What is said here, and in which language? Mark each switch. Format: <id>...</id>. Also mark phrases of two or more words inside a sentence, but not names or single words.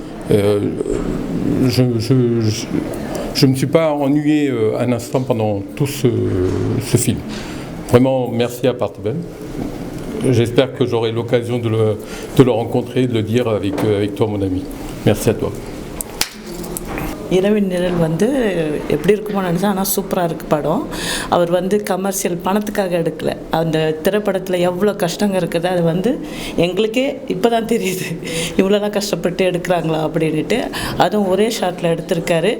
<fr>Je ne me suis pas ennuyé un instant pendant tout ce film. Vraiment, merci à Parthiban. J'espère que j'aurai l'occasion de le rencontrer, de le dire avec toi, mon ami. Merci à toi.</fr> <ta>இரவின் நிழல் வந்து எப்படி இருக்குமோ நினச்சா, ஆனால் சூப்பராக இருக்குது படம். அவர் வந்து கமர்ஷியல் பணத்துக்காக எடுக்கலை. அந்த திரைப்படத்தில் எவ்வளோ கஷ்டங்க இருக்குது அது வந்து எங்களுக்கே இப்போ தான் தெரியுது, இவ்வளோலாம் கஷ்டப்பட்டு எடுக்கிறாங்களா அப்படின்ட்டு. அதுவும் ஒரே ஷாட்டில் எடுத்திருக்காரு.</ta>